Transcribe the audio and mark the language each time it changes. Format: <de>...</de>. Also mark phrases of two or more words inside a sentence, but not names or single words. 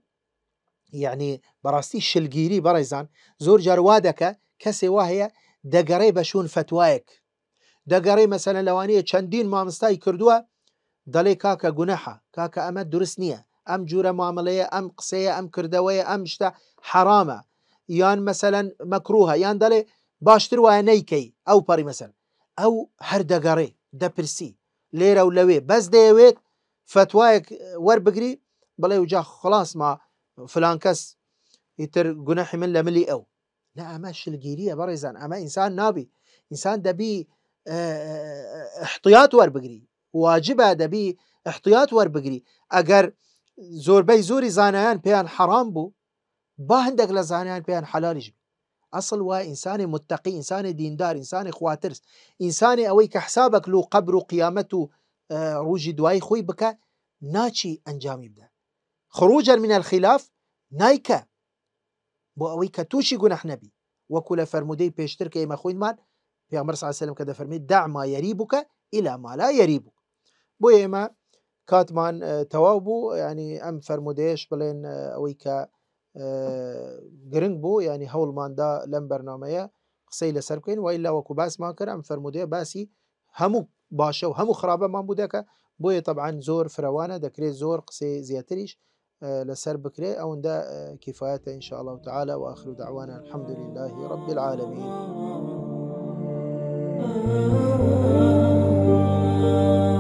<ckb>بەڵام یعنی بەڕاستی شلگیری بەڕێزان زۆر جار وا دەکە کەسێ وا هەیە دەگەڕێ بەشون فتوایەک دەگەڕێ مەسەلەن لەوانەیە چەندین مامستای کردووە دەڵێ کاکە گونەحە کاکە ئەمە دروست نییە ئەم جورە معاملەیە ئەم قسەیە ئەم کردەوەیە ئەم شتە حرامە یان مەسەلەن مەکروهە یان دەڵێ باشتر وایە نەیکەی ئەو پەڕی مەسەن ئەو هەر دەگەڕێ دەپرسی لێرە و لەوێ بەس دەیەوێت فتوایەک وەربگری بڵێ وجا خلاص ما فلان کەس ئیتر گونەحی من لە ملی ئەو لا ئەمە شلگیریە بەڕێزان ئەمە ئینسان نابی ئینسان دەبی احتیاط وەربگری واجبە دەبی احتیاط وەربگری ئەگەر زۆربەی زۆری زانایان پێیان حەرام بوو با هەندێک لە زانایان پێیان حەلالیش بوو ئەسڵ وای ئینسانی متقی ئینسانی دیندار ئینسانی خواترس ئینسانی ئەوەی کە حسابك لو قبر و قیامەت و ڕوژی دوایی خۆی بکە ناچی ئەنجامی بدە</ckb> <ar>خروجا من الخلاف</ar> <ckb>نایکە بۆ ئەوەی کە تووشی گونەح نەبی وەکو لە فەرمودەی پێشتر کە ئێمە خۆینمان پێغەمبەر</ckb> <ar>صلی الله علیه و سلم</ar> <ckb>کە دەفەرمێت</ckb> <ar>دع ما یریبک إلى ما لا یریبک</ar> <ckb>بۆ ئێمە کاتمان تەواو بوو ینی ئەم فەرمودەیەش بڵێن ئەوەی کە گرنگ بوو ینی هەوڵماندا لەم بەرنامەیە قسەی لەسەر بکەین وایلا وەکو باسمان کرد ئەم فەرمودەیە باسی هەموو باشە و هەموو خراپەمان بوو دەکە بۆیە طبعا زۆر فراوانە دەکرێت زۆر قسەی زیاتریش لەسەر بکرێ ئەوەندە کفایەتە</ckb> <ar>إن شاء الله تعالى وآخر دعوانا الحمد لله رب العالمين</ar>